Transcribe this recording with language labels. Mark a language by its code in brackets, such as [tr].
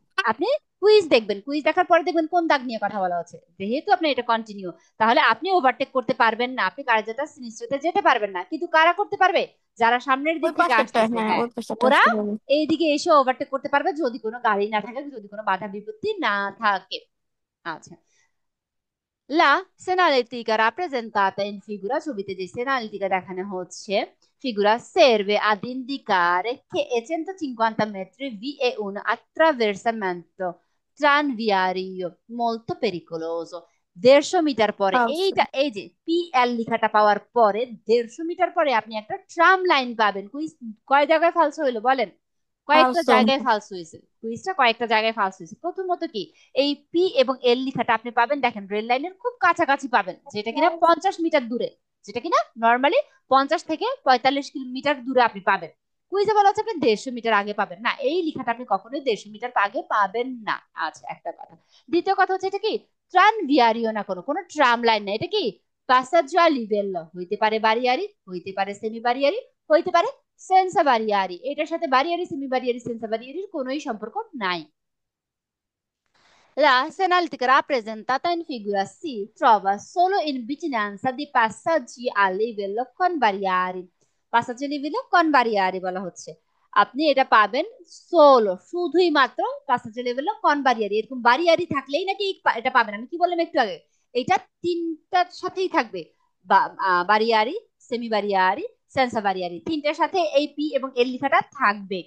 [bn] আপনি কুইজ দেখবেন, কুইজ দেখার পরে দেখবেন কোন দাগ নিয়ে কথা বলা হচ্ছে, যেহেতু আপনি এটা কন্টিনিউ, তাহলে আপনি ওভারটেক করতে পারবেন না, আপনি কার্যত সিনিস্ট্রিতে যেতে পারবেন না, কিন্তু কারা করতে পারবে? যারা সামনের দিক ওই থেকে পাশেরটা, আসতেছে, হ্যাঁ হ্যাঁ, ওই পাশেরটা ওরা আসতে হবে। এইদিকে এসে ওভারটেক করতে পারবে যদি কোনো গাড়ি না থাকে, যদি কোনো বাধা বিপত্তি না থাকে। [it] আচ্ছা, La segnaletica rappresentata in figura, [bn] ছবিতে যে segnaletica দেখানো হচ্ছে [it] figura serve ad indicare che a 150 metri vi è un attraversamento tranviario molto pericoloso। [bn] 150 metre পরে, আচ্ছা। এইটা এই যে পি এল লেখাটা পাওয়ার পরে 150 মিটার পরে আপনি একটা ট্রাম লাইন পাবেন। কুইজ কয় জায়গায় ফালসো হইলো বলেন? কয়েকটা আলসো। জায়গায় ফালসো হয়েছে, কুইজটা কয়েকটা জায়গায় ফালসো হয়েছে। প্রথমত কি, এই পি এবং এল লেখাটা আপনি পাবেন দেখেন রেল লাইনের খুব কাছাকাছি পাবেন, যেটা কিনা 50 মিটার দূরে, যেটা কিনা নর্মালি 50 থেকে 45 মিটার দূরে আপনি পাবেন। কুইজে বলা হচ্ছে আপনি 150 মিটার আগে পাবেন না, এই লেখাটা আপনি কখনোই 150 মিটার আগে পাবেন না। আচ্ছা, একটা কথা। দ্বিতীয় কথা হচ্ছে এটা কি ট্রান ভিয়ারিও না, কোনো কোনো ট্রাম লাইন না, এটা কি পাসাজ্জা লিভেল্লো, হইতে পারে বারিয়ারি, হইতে পারে সেমি বারিয়ারি, হইতে পারে সেন্সা বারিয়ারি, এটার সাথে বারিয়ারি সেমি বারিয়ারি সেন্সা বারিয়ারির কোনোই সম্পর্ক নাই। [it] La segnaletica rappresentata in figura si trova solo in vicinanza di passaggi a livello con barriere, passaggi a livello con barriere [bn] বলা হচ্ছে। আপনি এটা পাবেন সোলো, শুধুই মাত্র পাসাচি লেভেল কন বারিয়ারি, এরকম বারিয়ারি থাকলেই নাকি এটা পাবেন। আমি কি বললাম একটু আগে, এটা তিনটার সাথেই থাকবে, বারিয়ারি, সেমি বারিয়ারি, সেন্সা বারিয়ারি, তিনটার সাথে এই পি এবং এল লেখাটা থাকবে।